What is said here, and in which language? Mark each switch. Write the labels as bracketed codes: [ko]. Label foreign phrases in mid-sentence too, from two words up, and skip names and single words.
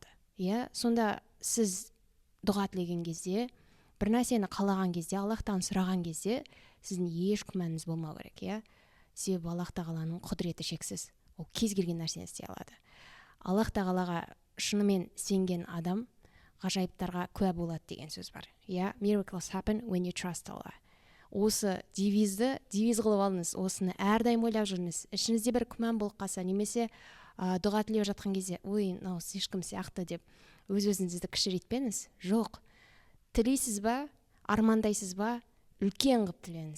[kk] Иә, сонда сіз дұға тілеген кезде, бір нәрсені қалаған кезде, Аллахтан сұраған кезде, сіздің еш күмәніңіз болмау керек, иә. Себебі Аллах тағаланың құдіреті шексіз. Ол кез келген нәрсені істей алады. Аллах тағалаға шынымен сенген адам ғажайыптарға куә болады деген сөз бар. Иә, [en] miracles happen when you trust Allah. [kk] Осы девиз қылып алыңыз, осыны әрдайым ойлап жүріңіз. Ішіңізде бір күмән болып қалса, немесе дұға тілеп жатқан кезде, ой, мынау ешкім сияқты деп өз-өзіңізді кішірейтпеңіз. Жоқ. Тілейсіз ба, армандайсыз ба, үлкен қылып тілеңіз.